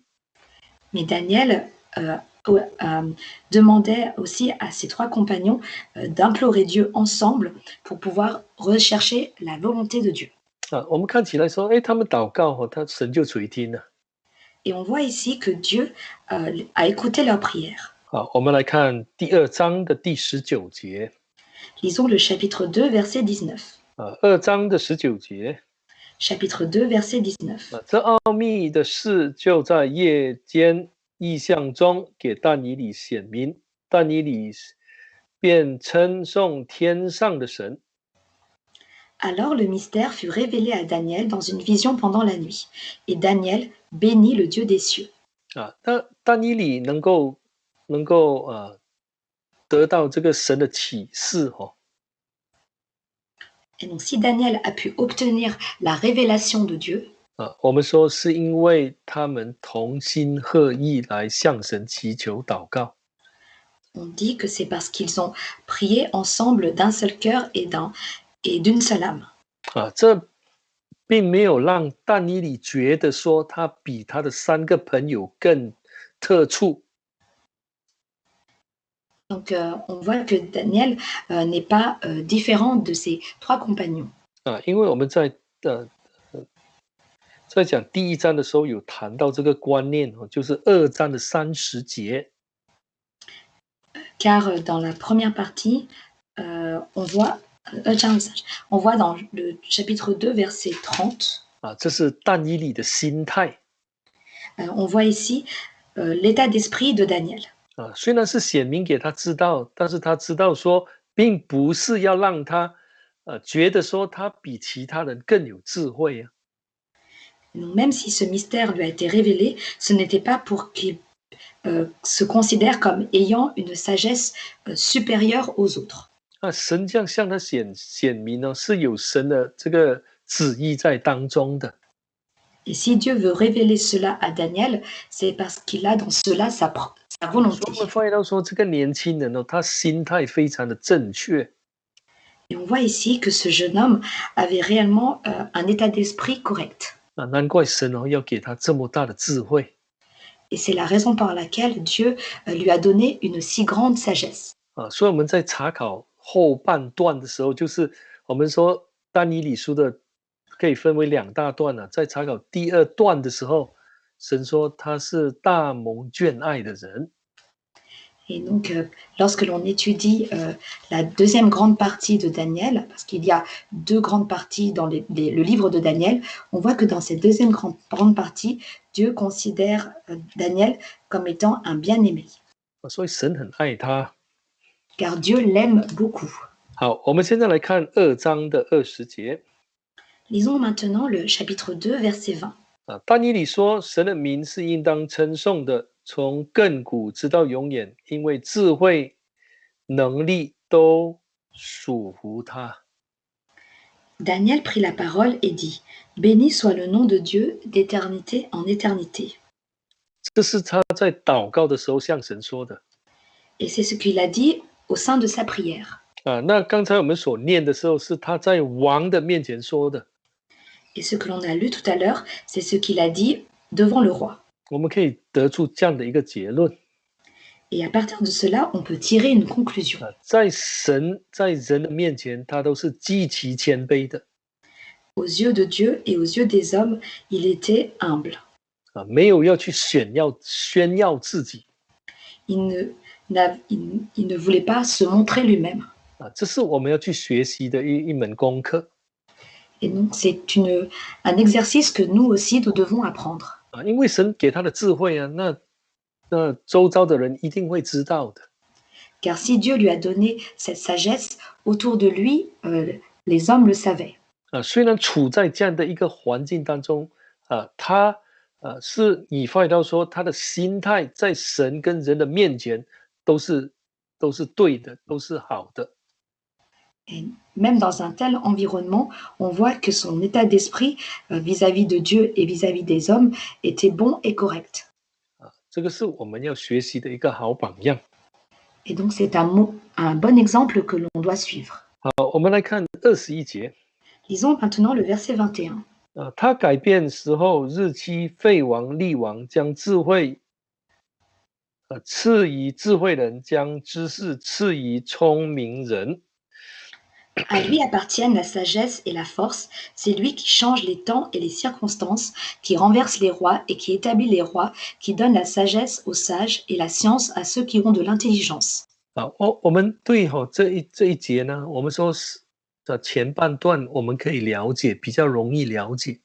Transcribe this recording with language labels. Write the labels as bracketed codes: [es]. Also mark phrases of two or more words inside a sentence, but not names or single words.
[fr] Mais Daniel demandait aussi à ses 3 compagnons d'implorer Dieu ensemble pour pouvoir rechercher la volonté de Dieu. [zh] 我们看起来说，他们祷告神就垂听了。 [fr] Et on voit ici que Dieu a écouté leur prière. [zh] 我们来看第2章的第19节。 [fr] Lisons le chapitre 2, verset 19. [zh] 2 章的19节。 [fr] Chapitre 2, verset 19. [zh] 这奥秘的事就在夜间异象中给但以理显明，但以理便称颂天上的神。 [fr] Alors le mystère fut révélé à Daniel dans une vision pendant la nuit. Et Daniel bénit le Dieu des cieux. [zh] 但以理能够得到这个神的启示。 [fr] Et donc si Daniel a pu obtenir la révélation de Dieu, [zh] 我们说是因为他们同心合意来向神祈求祷告。 [fr] on dit que c'est parce qu'ils ont prié ensemble d'un seul cœur et d'une seule âme. [zh] 这并没有让但以理觉得说他比他的3个朋友更特殊。 [fr] Donc on voit que Daniel n'est pas différent de ses 3 compagnons. [zh] 因为我们在讲第1章的时候有谈到这个观念，就是2章的30节。 [fr] Car dans la première partie, on voit dans le chapitre 2, verset 30. [zh] 这是但以理的心态。 [fr] On voit ici l'état d'esprit de Daniel. [zh] 虽然是显明给他知道，但是他知道说，并不是要让他觉得说他比其他人更有智慧。 [fr] Donc, même si ce mystère lui a été révélé, ce n'était pas pour qu'il se considère comme ayant une sagesse supérieure aux autres. [zh] 神这样向他显明是有神的这个旨意在当中的。 [fr] Et si Dieu veut révéler cela à Daniel, c'est parce qu'il a dans cela sa volonté. [zh] 我们发现到说，这个年轻人他心态非常的正确。 [fr] Et on voit ici que ce jeune homme avait réellement un état d'esprit correct. [zh] 难怪神要给他这么大的智慧。 [fr] Et c'est la raison par laquelle Dieu lui a donné une si grande sagesse. [zh] 所以我们在查考后半段的时候，就是我们说但以理书的可以分为2大段在查考第2段的时候，神说他是大蒙眷爱的人。 [fr] Et donc, lorsque l'on étudie la deuxième grande partie de Daniel, parce qu'il y a 2 grandes parties dans le livre de Daniel, on voit que dans cette deuxième grande partie, Dieu considère Daniel comme étant un bien-aimé. [zh] 所以神很爱他。 [fr] Car Dieu l'aime beaucoup. [zh] 好，我们现在来看2章的20节。 [fr] Lisons maintenant le chapitre 2, verset 20. [zh] 但以理说，神的名是应当称颂的，从亘古直到永远，因为智慧、能力都属乎他。 [fr] Daniel prit la parole et dit, Béni soit le nom de Dieu d'éternité en éternité. [zh] 这是他在祷告的时候向神说的。 [fr] Et c'est ce qu'il a dit au sein de sa prière. [zh] 那刚才我们所念的时候，是他在王的面前说的。 [fr] Et ce que l'on a lu tout à l'heure, c'est ce qu'il a dit devant le roi. [zh] 我们可以得出这样的一个结论。 [fr] Et à partir de cela, on peut tirer une conclusion. [zh] 在神在人的面前，他都是极其谦卑的。 [fr] Aux yeux de Dieu et aux yeux des hommes, il était humble. [zh] 没有要去炫耀自己。 [fr] Il ne voulait pas se montrer lui-même. [zh] 这是我们要去学习的一门功课。 [fr] Et donc, c'est un exercice que nous aussi, nous devons apprendre. [zh] 因为神给他的智慧啊，那周遭的人一定会知道的。 [fr] Car si Dieu lui a donné cette sagesse, autour de lui, les hommes le savaient. [zh] 虽然处在这样的一个环境当中，他是以弗所说，他的心态在神跟人的面前都是对的，都是好的。 [fr] Et même dans un tel environnement, on voit que son état d'esprit vis-à-vis de Dieu et vis-à-vis des hommes était bon et correct. [zh] 这个是我们要学习的一个好榜样。 [fr] Et donc, c'est un bon exemple que l'on doit suivre. [zh] 好，我们来看21节。 [fr] Lisons maintenant le verset 21. [zh] 他改变时候，日期废王立王，将智慧赐予智慧人，将知识赐予聪明人。 [fr] À lui appartiennent la sagesse et la force. C'est lui qui change les temps et les circonstances, qui renverse les rois et qui établit les rois, qui donne la sagesse aux sages et la science à ceux qui ont de l'intelligence. [zh] 我们对这一节呢，我们说是前半段我们可以了解，比较容易了解。